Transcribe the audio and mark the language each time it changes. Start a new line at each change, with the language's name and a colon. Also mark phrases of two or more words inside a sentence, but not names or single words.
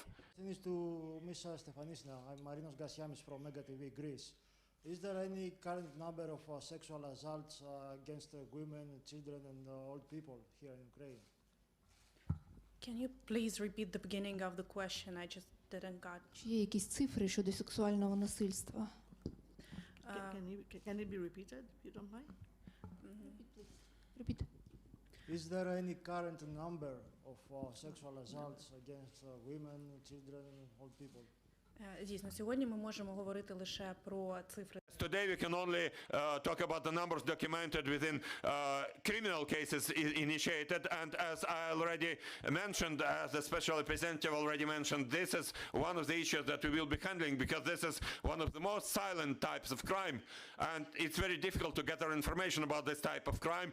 English: Thanks to Ms. Stefanisna. I'm Marinos Gassiamis from Mega TV, Greece. Is there any current number of sexual assaults against women, children, and old people here in Ukraine? Can you please repeat the beginning of the question? I just didn't got.
Ukrainian: Чи є якісь цифри щодо сексуального насильства?
English: Can it be repeated, if you don't mind? Repeat. Is there any current number of sexual assaults against women, children, and old people?
Ukrainian: Дійсно, сьогодні ми можемо говорити лише про цифри.
English: Today we can only talk about the numbers documented within criminal cases initiated, and as I already mentioned, as the special representative already mentioned, this is one of the issues that we will be handling, because this is one of the most silent types of crime, and it's very difficult to gather information about this type of crime.